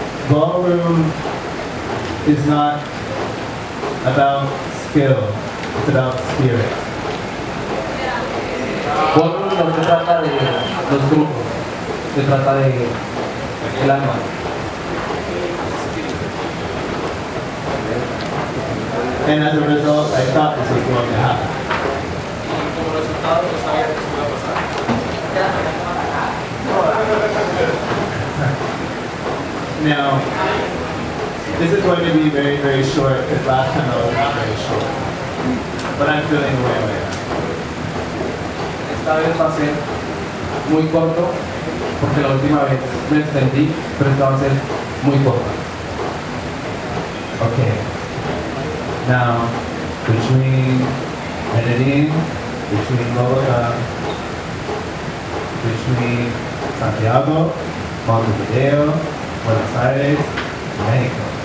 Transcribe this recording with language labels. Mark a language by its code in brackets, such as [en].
[en] Ballroom is not about skill, it's about spirit. [es] Ballroom no se trata de los grupos, se trata de el alma. [en] And as a result, I thought this was going to happen. Now, this is going to be very, very short because last time I was not very short. But I'm feeling way away. [es] Esta vez va a ser muy corto porque la última vez me extendí, pero esta va a ser muy corta. [en] Okay. Now, between Medellin, between Bogotá, between Santiago, Montevideo, Buenos Aires, Mexico.